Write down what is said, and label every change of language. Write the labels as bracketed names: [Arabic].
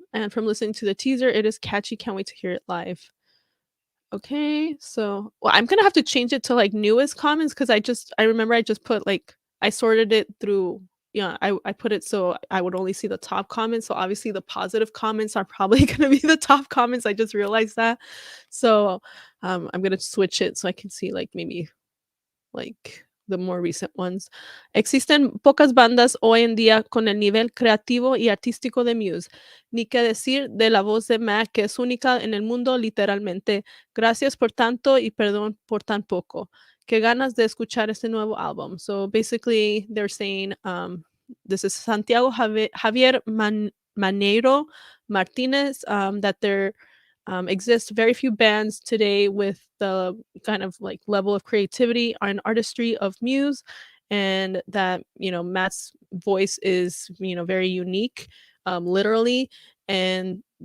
[English] And from listening to the teaser, it is catchy. Can't wait to hear it live. Okay, so well, I'm gonna have to change it to like newest comments because I remember I just put like I sorted it through. Yeah, I put it so I would only see the top comments. So obviously the positive comments are probably gonna be the top comments. I just realized that. So I'm gonna switch it so I can see like maybe like the more recent ones. [Spanish] Existen pocas bandas hoy en día con el nivel creativo y artístico de Muse. Ni qué decir de la voz de Mac, que es única en el mundo, literalmente. Gracias por tanto y perdón por tan poco. Qué ganas de escuchar este nuevo álbum. [English] So basically, they're saying, this is Santiago Javier Maneiro Martinez, that there exist very few bands today with the kind of like level of creativity and artistry of Muse, and that Matt's voice is very unique, literally, and